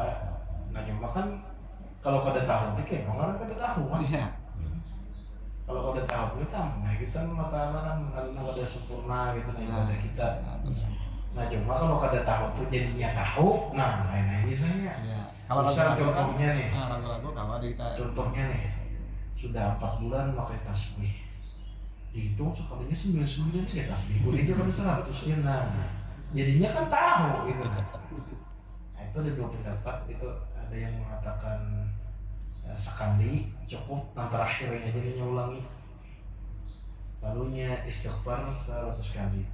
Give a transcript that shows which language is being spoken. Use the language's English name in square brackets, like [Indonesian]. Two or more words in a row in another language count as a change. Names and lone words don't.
[Banjar] Nah cuma kan kalau kada tahu tuh kayak orang kada tahu kan. iya Kalau kada tahu kita matalan kada sempurna gitu nih pada kita. Nah cuma kalau kada tahu tuh jadinya tahu, nah lain misalnya. iya kalau Misal ragu-ragu kan contohnya nih, ragu-ragu kalau kita contohnya nih sudah 4 bulan pakai tasbih, dihitung sekalinya 99 ya tasbih, bolehnya kan 100 ya, nah jadinya kan tahu gitu. Nah itu ada 2 pendapat, itu ada yang mengatakan sekali cukup, nah terakhirnya jadinya ulangi, lalunya istighfar 100 kali.